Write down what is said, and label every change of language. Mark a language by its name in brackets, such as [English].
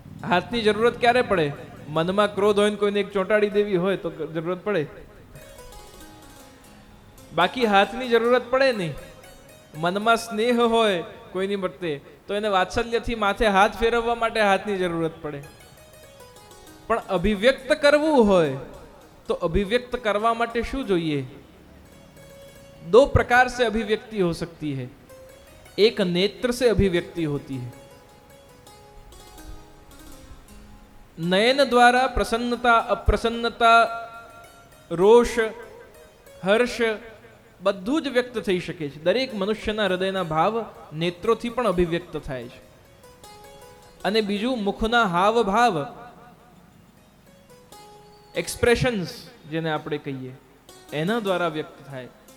[Gujarati] હાથની જરૂરત ક્યારે પડે? મનમાં ક્રોધ હોય ને કોઈને એક ચોંટાડી દેવી હોય તો જરૂરત પડે, બાકી હાથની જરૂરત પડે નહીં. મનમાં સ્નેહ હોય કોઈની પ્રત્યે તો એને વાત્સલ્યથી માથે હાથ ફેરવવા માટે હાથની જરૂરત પડે. પણ અભિવ્યક્ત કરવું હોય तो अभिव्यक्त करवा माटे शू जोइए? [Hindi] दो प्रकार से अभिव्यक्ति हो सकती है. एक नेत्र से अभिव्यक्ति होती है. नयन द्वारा प्रसन्नता, अप्रसन्नता, रोष, हर्ष [Gujarati] બધું જ વ્યક્ત થઈ શકે છે. દરેક મનુષ્યના હૃદયના ભાવ નેત્રોથી પણ અભિવ્યક્ત થાય છે. અને બીજું મુખના હાવ ભાવ, એક્સપ્રેશન્સ જેને આપણે કહીએ, એના દ્વારા વ્યક્ત થાય.